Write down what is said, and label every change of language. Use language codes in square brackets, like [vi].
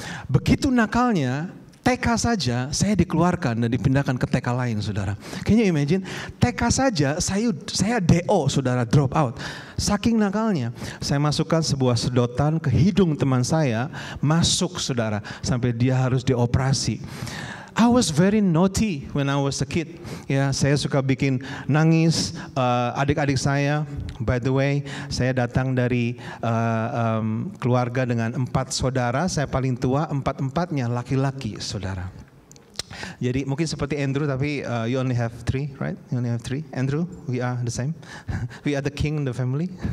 [id] Begitu nakalnya, TK saja saya dikeluarkan dan dipindahkan ke TK lain, saudara. [en] Can you imagine? [id] TK saja saya DO, saudara, [en] drop out. [id] Saking nakalnya, saya masukkan sebuah sedotan ke hidung teman saya, masuk, saudara, sampai dia harus dioperasi. [en] I was very naughty when I was a kid. [id] Ya, saya suka bikin nangis adik-adik saya. [en] By the way, [id] saya datang dari keluarga dengan 4 saudara. Saya paling tua, 4-empatnya laki-laki, saudara. Jadi mungkin seperti Andrew, tapi [en] you only have 3, right? You only have 3. Andrew, we are the same. We are the king in the family.